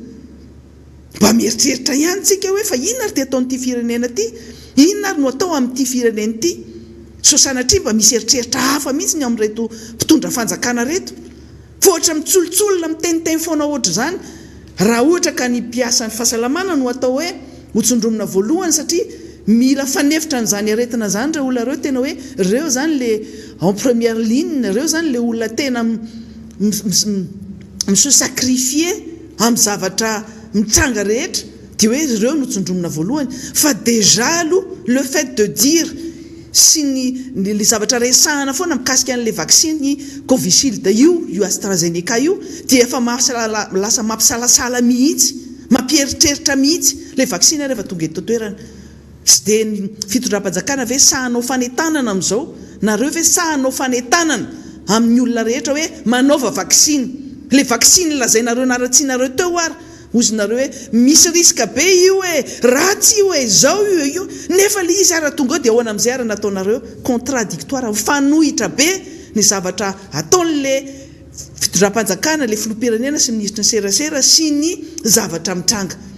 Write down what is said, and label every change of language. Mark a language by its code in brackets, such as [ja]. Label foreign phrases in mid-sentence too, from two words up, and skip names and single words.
[mg] mba mieritreritra ihany tsika hoe fa inona ary ty atao n'ity firenena ty inona ary no atao amin'ity firenena ity so sanatria mba misy eritreritra hafa mihitsy ny amin'reto mpitondra fanjakana reto fa ohatra mitsolotsolona miteniteny foana ohatra zany raha ohatra ka ny mpiasa ny fahasalamana no atao hoe hotsondromina voalohany satria mila fanefitra n'izany aretina zany reo olona reo tena hoe reo zany le [fr] en première ligne [mg] reo zany le olona tena miso sacrifié amin'ny zavatra mitranga rehetra dia hoe reo no tsondromina voalohany fa déjà aloha [fr] le fait de dire [mg] sy le zavatra resahana foana mikasika an'le vaksiny Covishield io AstraZeneca io dia efa lasa mampisalasala mihitsy mampieritreritra mihitsy le vaksiny rehefa tonga eto toerana sy dia ny fitondram-panjakana ve sahanao fanetanana amin'izao nareo ve sahanao fanetanana amin'ny olona rehetra hoe manaova vaksiny le vaksiny lazainareo naratsianareo teo ary ozinareo hoe misy riska be io hoe ratsy io hoe zao io nefa le izy ara tonga dia ahoana amin'izay ara nataonareo contradictoire fanohitra be ny zavatra ataon'le fitondram-panjakana le filoham-pirenena sy ministra ny serasera sy ny zavatra mitranga